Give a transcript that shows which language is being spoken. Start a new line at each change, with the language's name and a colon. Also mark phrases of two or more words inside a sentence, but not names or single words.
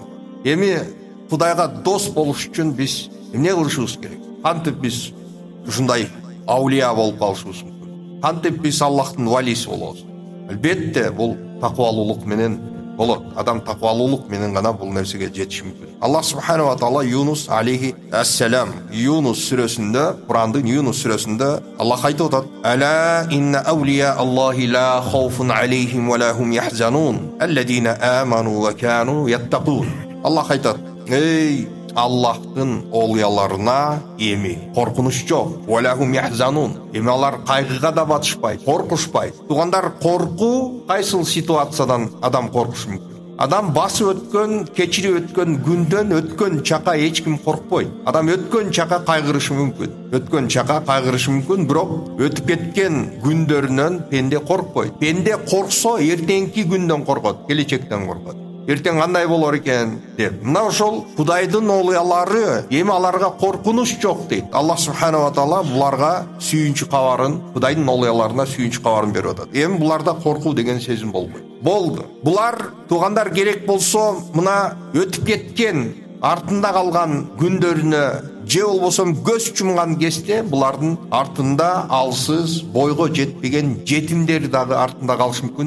Kyrgyz: Эми Кудайга дос болуш үчүн биз эмне кылышыбыз керек? Кантип биз ушундай аулия болуп калышыбыз мүмкүн? Кантип биз Аллахтын валиси болобуз? Албетте бул такыбалуулук менен болот. Адам такыбалуулук менен гана бул нерсеге жетиши мүмкүн.
Arabic: الله سبحانه وتعالى
Kyrgyz: Юнус алейхи ассалам Юнус сүрөсүндө, Курандын Юнус сүрөсүндө Аллах айтып атат:
Arabic: "ألا إن أولياء الله لا خوف عليهم ولا هم يحزنون، الذين آمنوا وكانوا يتقون."
Kyrgyz: Аллах айтат: "Эй, Аллахтын олуяларына эми коркунуч жок.
Arabic: ولهم يحزنون.
Kyrgyz: Эми алар кайгыга да батышпайт, коркушпайт." Туугандар, корку кайсыл ситуациядан адам коркушу мүмкүн? Адам басып өткөн, кечирип өткөн күндөн, өткөн чака эч ким коркпойт. Адам өткөн чака кайгырышы мүмкүн, бирок өтүп кеткен күндөрүнөн пенде коркпойт. Пенде корксо эртеңки күндөн коркот, келечектен коркот. Эртең кандай болор экен деп. Мына ошол Кудайдын олуялары, эми аларга коркунуч жок дейт.
Arabic: الله سبحانه وتعالى
Kyrgyz: буларга сүйүнчү кабарын, Кудайдын олуяларына сүйүнчү кабарын берип атат. Эми буларда коркуу деген сезим болбойт. Болду. Булар туугандар керек болсо мына өтүп кеткен артында қалған күндөрүнө же болбосо көз чумган кезде булардын артында алсыз бойго жетпеген жетимдер дагы артында калышы мүмкүн.